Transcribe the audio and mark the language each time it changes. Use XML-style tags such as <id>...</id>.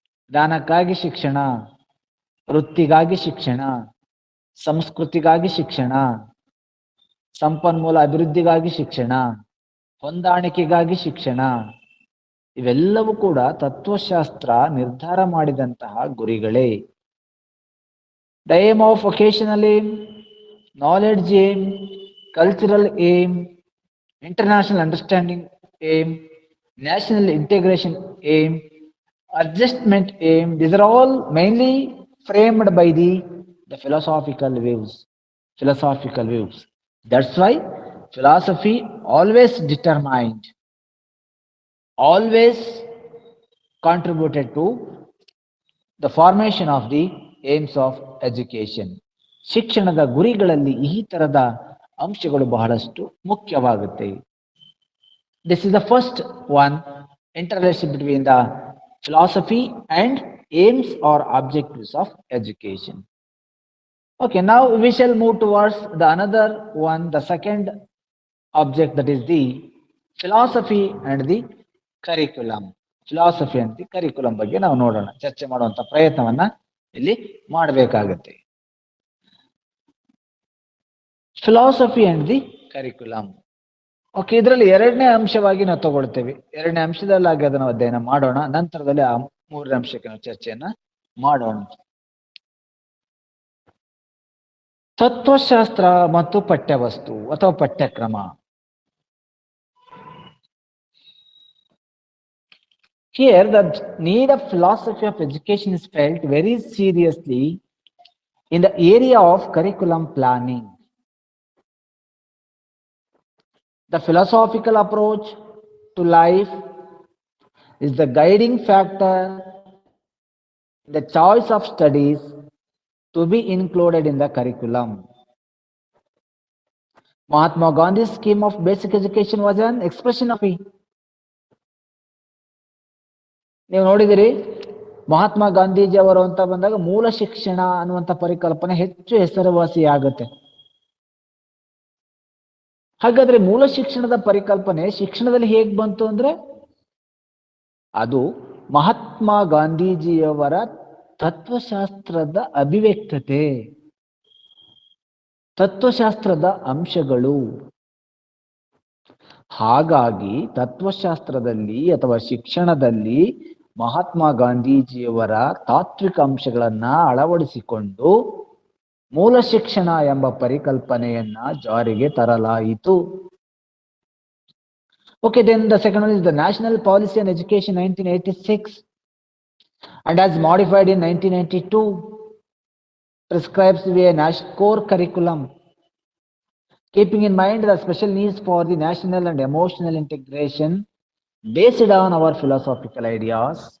<kn>ಜ್ಞಾನಕ್ಕಾಗಿ ಶಿಕ್ಷಣ, ವೃತ್ತಿಗಾಗಿ ಶಿಕ್ಷಣ, ಸಂಸ್ಕೃತಿಗಾಗಿ ಶಿಕ್ಷಣ, ಸಂಪನ್ಮೂಲ ಅಭಿವೃದ್ಧಿಗಾಗಿ ಶಿಕ್ಷಣ, ಹೊಂದಾಣಿಕೆಗಾಗಿ ಶಿಕ್ಷಣ, ಇವೆಲ್ಲವೂ ಕೂಡ ತತ್ವಶಾಸ್ತ್ರ ನಿರ್ಧಾರ ಮಾಡಿದಂತಹ ಗುರಿಗಳೇ.</kn> <en>The aim of vocational aim, knowledge aim, cultural aim, international understanding aim, national integration aim, adjustment aim, these are all mainly framed by the the philosophical views. Philosophical views. That's why philosophy always determined, always contributed to the formation of the aims of education.</en> <kn>ಶಿಕ್ಷಣದ ಗುರಿಗಳಲ್ಲಿ ಈ ತರದ ಅಂಶಗಳು ಬಹಳಷ್ಟು ಮುಖ್ಯವಾಗುತ್ತೆ.</kn> <en>This is the first one, interrelationship between the philosophy and aims or objectives of education. Okay, now we shall move towards the another one, the second object, that is the philosophy and the curriculum. Philosophy and the curriculum</en> <kn>ಬಗ್ಗೆ ನಾವು ನೋಡೋಣ, ಚರ್ಚೆ ಮಾಡುವಂತ ಪ್ರಯತ್ನವನ್ನ ಇಲ್ಲಿ ಮಾಡಬೇಕಾಗುತ್ತೆ.</kn> <en>Philosophy and the curriculum.</en> <kn>Okay, ಇದರಲ್ಲಿ ಎರಡನೇ ಅಂಶವಾಗಿ ನಾವು ತಗೊಳ್ತೇವೆ. ಎರಡನೇ ಅಂಶದಲ್ಲಾಗಿ ಅದನ್ನು ಅಧ್ಯಯನ ಮಾಡೋಣ, ನಂತರದಲ್ಲಿ ಆ ಮೂರನೇ ಅಂಶಕ್ಕೆ ನಾವು ಚರ್ಚೆಯನ್ನ ಮಾಡೋಣ. ತತ್ವಶಾಸ್ತ್ರ ಮತ್ತು ಪಠ್ಯವಸ್ತು ಅಥವಾ ಪಠ್ಯಕ್ರಮ.</kn> <en>Here the need of philosophy of education is felt very seriously in the area of curriculum planning. The philosophical approach to life is the guiding factor in the choice of studies to be included in the curriculum. Mahatma Gandhi's scheme of basic education was an expression of it.</en> <kn>ನೀವು ನೋಡಿದಿರಿ, ಮಹಾತ್ಮ ಗಾಂಧೀಜಿ ಅವರು ಅಂತ ಬಂದಾಗ ಮೂಲ ಶಿಕ್ಷಣ ಅನ್ನುವಂಥ ಪರಿಕಲ್ಪನೆ ಹೆಚ್ಚು ಹೆಸರುವಾಸಿ ಆಗುತ್ತೆ. ಹಾಗಾದ್ರೆ ಮೂಲ ಶಿಕ್ಷಣದ ಪರಿಕಲ್ಪನೆ ಶಿಕ್ಷಣದಲ್ಲಿ ಹೇಗ್ ಬಂತು ಅಂದ್ರೆ, ಅದು ಮಹಾತ್ಮ ಗಾಂಧೀಜಿಯವರ ತತ್ವಶಾಸ್ತ್ರದ ಅಭಿವ್ಯಕ್ತತೆ, ತತ್ವಶಾಸ್ತ್ರದ ಅಂಶಗಳು. ಹಾಗಾಗಿ ತತ್ವಶಾಸ್ತ್ರದಲ್ಲಿ ಅಥವಾ ಶಿಕ್ಷಣದಲ್ಲಿ ಮಹಾತ್ಮ ಗಾಂಧೀಜಿಯವರ ತಾತ್ವಿಕ ಅಂಶಗಳನ್ನ ಅಳವಡಿಸಿಕೊಂಡು ಮೂಲ ಶಿಕ್ಷಣ ಎಂಬ ಪರಿಕಲ್ಪನೆಯನ್ನ ಜಾರಿಗೆ ತರಲಾಯಿತು.</kn> <en>Okay, then the second one is the National Policy on Education 1986 and as modified in 1992 prescribes a core curriculum keeping in mind the special needs for the national and emotional integration based on our philosophical ideas.</en>